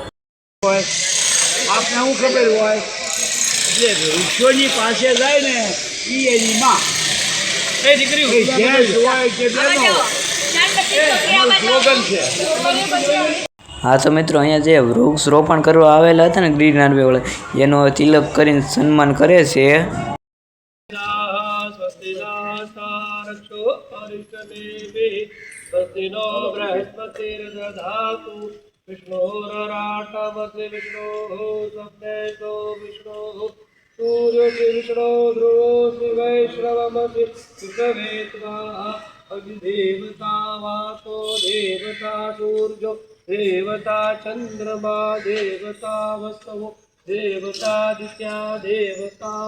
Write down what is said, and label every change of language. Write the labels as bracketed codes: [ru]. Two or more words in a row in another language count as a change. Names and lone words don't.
[gu] આપને શું ખબર હોય, એટલે વૃક્ષોની પાસે જાય ને એની માં એ દીકરી હોય કે સ્લોગન છે. હા તો મિત્રો અહીંયા જે વૃક્ષ રોપણ કરવા આવેલા હતા ને ગ્રીન આર્મી વાળા, એનો તિલક કરીને સન્માન કરે છે. [sa] विष्णोराटमति विष्णोः सप्तैतो विष्णोः सूर्योऽसि विष्णो ध्रुवोऽसि वैश्रवमसि विश्ववेत्त्वा अग्निदेवता वातो देवता सूर्यो देवता चन्द्रमा देवता वसवो देवतादित्या देवता